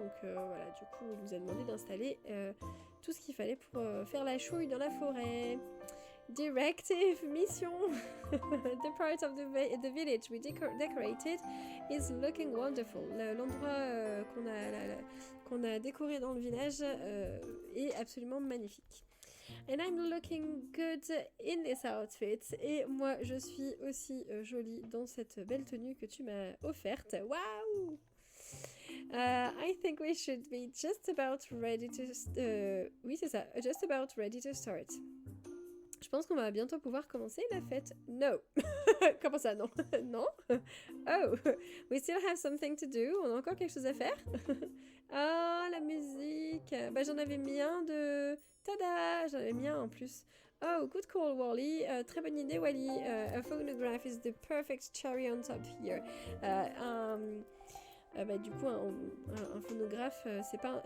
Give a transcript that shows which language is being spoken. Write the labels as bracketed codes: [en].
[fr] Donc voilà, du coup, il nous a demandé d'installer tout ce qu'il fallait pour faire la chouille dans la forêt. [en] Directive mission. The part of the village we decorated is looking wonderful. [fr] L'endroit qu'on a décoré dans le village est absolument magnifique. [en] And I'm looking good in this outfit. [fr] Et moi, je suis aussi jolie dans cette belle tenue que tu m'as offerte. Waouh! [en] I think we should be just about ready to... [fr] oui, c'est ça. [en] Just about ready to start. [fr] Je pense qu'on va bientôt pouvoir commencer la fête. No. Comment ça, non? Non? [en] Oh, we still have something to do. [fr] On a encore quelque chose à faire? Ah, la musique. Bah, j'en avais mis un de... Tada! J'en avais mis un en plus. [en] Oh, good call, Wally. [fr] Très bonne idée, Wally. [en] A phonograph is the perfect cherry on top here. [fr] Bah, du coup, un phonographe, c'est pas...